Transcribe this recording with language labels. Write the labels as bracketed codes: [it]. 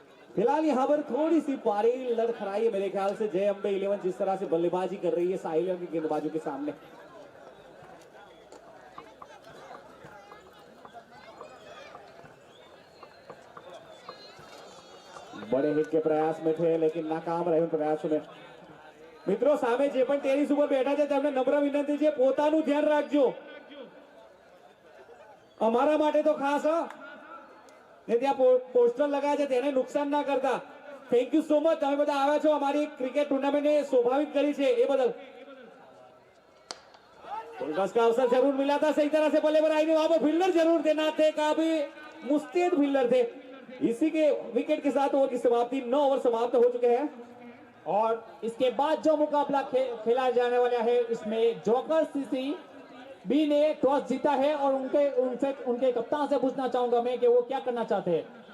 [hi] फिलहाल यहाँ पर थोड़ी सी पारी लड़खड़ाई है मेरे ख्याल से। जय अंबे 11 जिस तरह से बल्लेबाजी कर रही है साहिल के गेंदबाजों के सामने। बड़े हिट के प्रयास में थे लेकिन नाकाम रहे उन प्रयासों में। [gu] મિત્રો સામે જે પણ ટેરિસ ઉપર બેઠા છે તેમને નમ્ર વિનંતી છે પોતાનું ધ્યાન રાખજો, અમારા માટે તો ખાસ ને ત્યાં પોસ્ટર લગાયા છે તેને નુકસાન ના કરતા। [en] thank you so much, [gu] તમે બધા આવ્યા છો અમારી ક્રિકેટ ટુર્નામેન્ટને સ્વાભાવિક કરી છે એ બદલ। [hi] बस का अवसर जरूर मिला था, सही तरह से बल्ले पर आई नहीं, वहां पर फील्डर जरूर थे, ना थे काफी मुस्तैद फील्डर थे। इसी के विकेट के साथ ओवर की समाप्ति, 9 ओवर समाप्त हो चुके हैं। और इसके बाद जो मुकाबला खेला जाने वाला है इसमें जोकर सीसी बी ने टॉस जीता है और उनके कप्तान से पूछना चाहूंगा मैं कि वो क्या करना चाहते हैं।